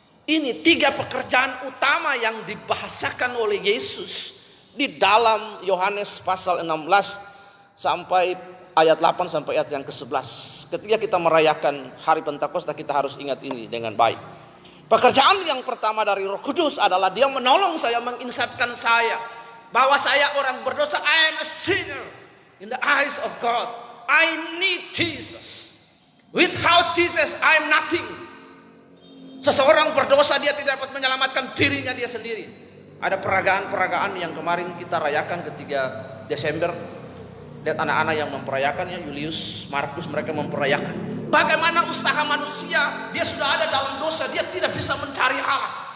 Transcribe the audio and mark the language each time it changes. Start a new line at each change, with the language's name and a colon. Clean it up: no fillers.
Indonesian: Ini 3 pekerjaan utama yang dibahasakan oleh Yesus di dalam Yohanes pasal 16 sampai ayat 8 sampai ayat yang ke-11. Ketika kita merayakan hari Pentakosta, kita harus ingat ini dengan baik. Pekerjaan yang pertama dari Roh Kudus adalah dia menolong saya, menginsafkan saya bahwa saya orang berdosa.
English: I am a sinner in the eyes of God. I need Jesus. Without Jesus I am nothing.
Indonesian: Seseorang berdosa, dia tidak dapat menyelamatkan dirinya dia sendiri. Ada peragaan-peragaan yang kemarin kita rayakan ketika Desember. Lihat anak-anak yang memperayakannya, Julius, Markus, mereka memperayakan. Bagaimana usaha manusia, dia sudah ada dalam dosa, dia tidak bisa mencari Allah.